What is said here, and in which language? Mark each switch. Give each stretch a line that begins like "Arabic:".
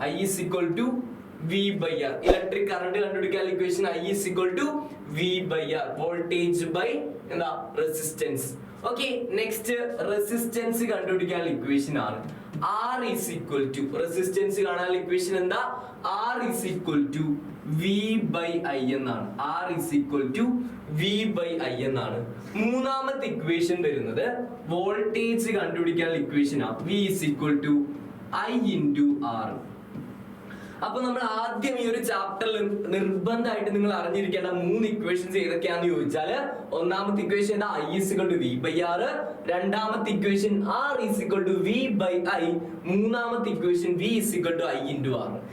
English: I is equal to V/R.
Malayalam: Electric current കണ്ടുപിടിക്കാൻ equation I is equal to V/R, voltage by എന്താ resistance. Okay, next resistance കണ്ടുപിടിക്കാൻ equation ആണ്
English: R is equal to,
Malayalam: resistance കാണാൻ equation എന്താ?
English: R is equal to V/I
Malayalam: എന്നാണ്.
English: R is equal to V/I എന്നാണ്.
Malayalam: മൂന്നാമത്തെ equation വരുന്നത് വോൾട്ടേജ് കണ്ടുപിടിക്കാൻ ഇക്വേഷൻ ആണ്
English: V is equal to I into R.
Malayalam: അപ്പൊ നമ്മൾ ആദ്യം ഈ ഒരു ചാപ്റ്ററിൽ നിർബന്ധമായിട്ട് നിങ്ങൾ അറിഞ്ഞിരിക്കേണ്ട 3 ഇക്വേഷൻസ് ഏതൊക്കെയാണെന്ന് ചോദിച്ചാല്, ഒന്നാമത്തെ equation
English: I is equal to V/R,
Malayalam: രണ്ടാമത്തെ equation
English: R is equal to V/I,
Malayalam: മൂന്നാമത്തെ equation
English: V is equal to I into R.